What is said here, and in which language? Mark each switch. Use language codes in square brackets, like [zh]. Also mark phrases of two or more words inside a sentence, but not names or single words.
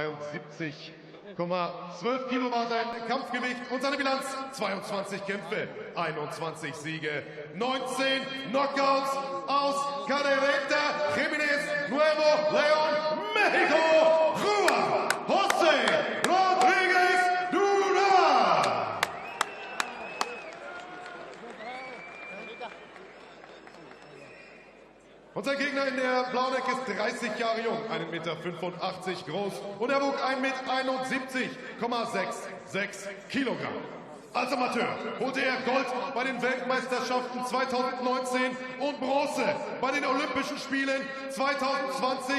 [de] 72,12 Kilo war sein Kampfgewicht und seine Bilanz 22 Kämpfe, 21 Siege, 19 Knockouts aus Cadereyta, Jiménez, Nuevo León, México, Juan José Rodríguez Duran. Und sein Gegner in der blauen Ecke ist 30 Jahre jung, 1,85 Meter groß und er wog 1,71,66 Kilogramm. Als Amateur holte er Gold bei den Weltmeisterschaften 2019 und Bronze bei den Olympischen Spielen 2020.